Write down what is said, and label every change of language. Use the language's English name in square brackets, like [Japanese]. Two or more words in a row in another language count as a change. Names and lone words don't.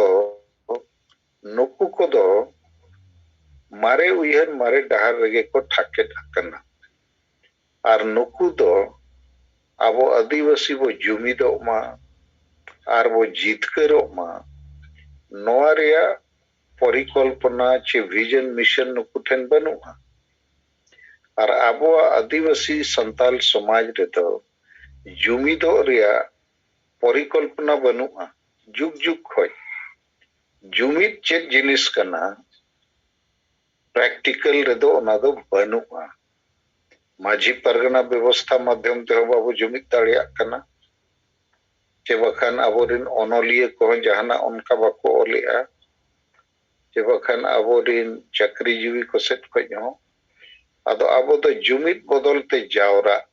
[Santali] नुकु को दो मारे उयहर मारे डहार रगे को ठाके ढकना और नुकु दो आबो आदिवासी वो जुमिदो मा और वो जीतकरो मा नोआ रिया परिकल्पना चे [English] vision mission [Santali] नुकु ठेन बनुआ और आबो आदिवासी संताल समाज रे तो जुमिदो रिया परिकल्पना बनुआ जुग जुग खोय जुमित चेत जिनिस कना प्रैक्टिकल रेदो ओना दो बनुआ माझी परगना व्यवस्था माध्यम ते बाबू जुमित दाड़िया कना चे बखान आबोरिन ओनोलिया को जहाना उनका बाको ओलिया चे बखान आबोरिन चाकरीजीवी को सेट खजो आदो आबो तो जुमित बदलते जावरा